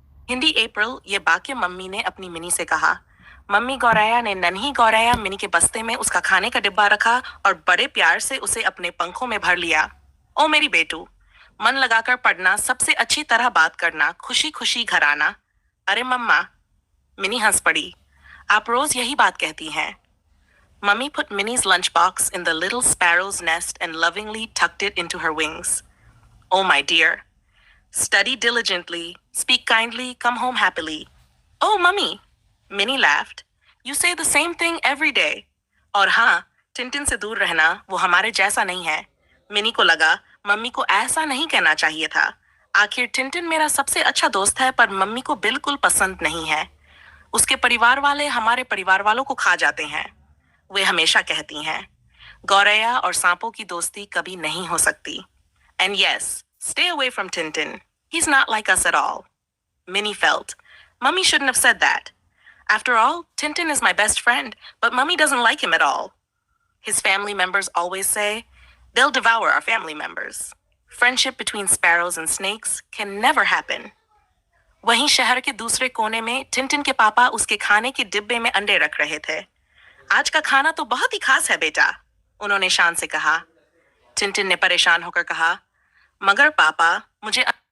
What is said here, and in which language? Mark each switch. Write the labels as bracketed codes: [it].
[hi] हिंदी अप्रैल ये वाक्य मम्मी ने अपनी मिनी से कहा। मम्मी गौरैया ने नन्ही गौरैया मिनी के बस्ते में उसका खाने का डिब्बा रखा और बड़े प्यार से उसे अपने पंखों में भर लिया। ओ मेरी बेटू, मन लगाकर पढ़ना, सबसे अच्छी तरह बात करना, खुशी खुशी घर आना। अरे मम्मा, मिनी हंस पड़ी। आप रोज यही बात कहती हैं। [en] Mummy put Minnie's lunchbox in the little sparrow's nest and lovingly tucked it into her wings. Oh, my dear. Study diligently, speak kindly, come home happily. Oh, Mummy. Minnie laughed. You say the same thing every day. [hi] और हाँ, Tintin से दूर रहना वो हमारे जैसा नहीं है। मिनी को लगा मम्मी को ऐसा नहीं कहना चाहिए था। आखिर टिंटिन मेरा सबसे अच्छा दोस्त है, पर मम्मी को बिल्कुल पसंद नहीं है। उसके परिवार वाले हमारे परिवार वालों को खा जाते हैं। वे हमेशा कहती हैं, गौरैया और सांपों की दोस्ती कभी नहीं हो सकती। [en] And yes, stay away from Tintin. He's not like us at all. Minnie felt, Mummy shouldn't have said that. After all, Tintin is my best friend, but Mummy doesn't like him at all. His family members always say, they'll devour our family members. Friendship between sparrows and snakes can never happen. [hi] वहीं शहर के दूसरे कोने में Tintin के पापा उसके खाने के डिब्बे में अंडे रख रहे थे। आज का खाना तो बहुत ही खास है बेटा, उन्होंने शान से कहा। टिंटिन ने परेशान होकर कहा, मगर पापा मुझे।